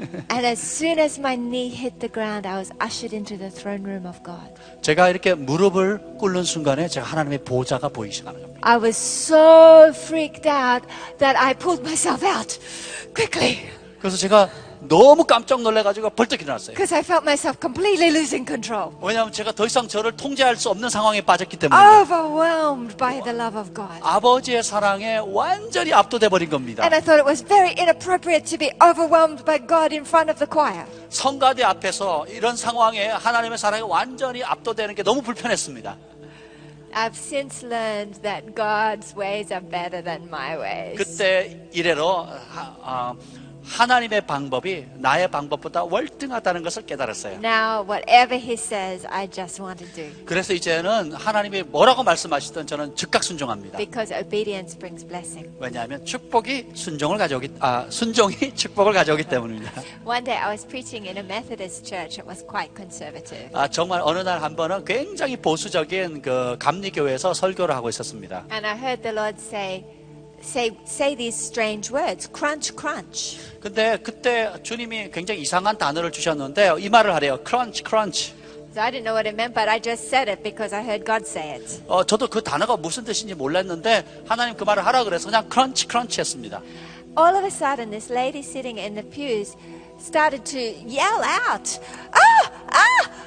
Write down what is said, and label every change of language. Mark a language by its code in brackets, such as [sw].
[en] And as soon as my knee hit the ground, I was ushered into the throne room of God. [ko] 제가 이렇게 무릎을 꿇는 순간에 제가 하나님의 보좌가 보이시는 겁니다. [en] I was so freaked out that I pulled myself out quickly. [ko] 그래서 제가 너무 깜짝 놀라가지고 벌떡 일어났어요. [en] Because I felt myself completely losing control. [ko] 왜냐하면 제가 더 이상 저를 통제할 수 없는 상황에 빠졌기 때문에 [en] Overwhelmed by the love of God. [ko] 아버지의 사랑에 완전히 압도돼 버린 겁니다. [en] And I thought it was very inappropriate to be overwhelmed by God in front of the choir. [ko] 성가대 앞에서 이런 상황에 하나님의 사랑에 완전히 압도되는 게 너무 불편했습니다. [en] I've since learned that God's ways are better than my ways. [ko] 그때 이래로 하나님의 방법이 나의 방법보다 월등하다는 것을 깨달았어요. [en] Now, whatever He says, I just want to do. [ko] 그래서 이제는 하나님이 뭐라고 말씀하시든 저는 즉각 순종합니다. [en] Because obedience brings blessing. [ko] 왜냐하면 축복이 순종이 축복을 가져오기 때문입니다. [en] One day I was preaching in a Methodist church. It was quite conservative. [ko] 정말 어느 날 한 번은 굉장히 보수적인 그 감리교회에서 설교를 하고 있었습니다. [en] And I heard the Lord say these strange words, crunch, crunch. [ko] 근데 그때 주님이 굉장히 이상한 단어를 주셨는데 이 말을 하래요. [en] crunch, crunch. So I didn't know what it meant, but I just said it because I heard God say it. [ko] 저도 그 단어가 무슨 뜻인지 몰랐는데 하나님 그 말을 하라 그래서 그냥 크런치 했습니다. [en] All of a sudden, this lady sitting in the pews started to yell out, "Ah, ah!